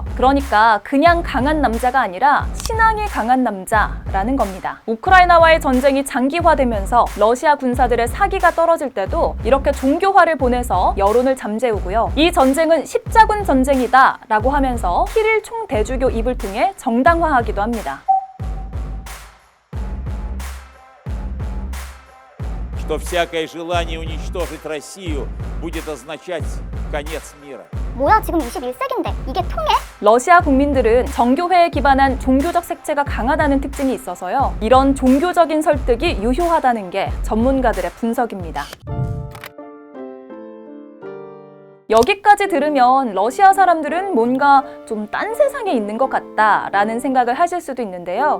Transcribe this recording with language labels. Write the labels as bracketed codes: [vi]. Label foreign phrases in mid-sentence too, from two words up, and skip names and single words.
[ko] 그러니까 그냥 강한 남자가 아니라 신앙이 강한 남자라는 겁니다. 우크라이나와의 전쟁이 장기화되면서 러시아 군사들의 사기가 떨어질 때도 이렇게 종교화를 보내서 여론을 잠재우고요. 이 전쟁은 십자군 전쟁이다 라고 하면서 키릴 총대주교 입을 통해 정당화하기도 합니다. [ru] Что всякое желание уничтожить Россию будет означать конец мира. [ko] 뭐야 지금 21세기인데 이게 통해? 러시아 국민들은 정교회에 기반한 종교적 색채가 강하다는 특징이 있어서요. 이런 종교적인 설득이 유효하다는 게 전문가들의 분석입니다. 여기까지 들으면 러시아 사람들은 뭔가 좀 딴 세상에 있는 것 같다라는 생각을 하실 수도 있는데요.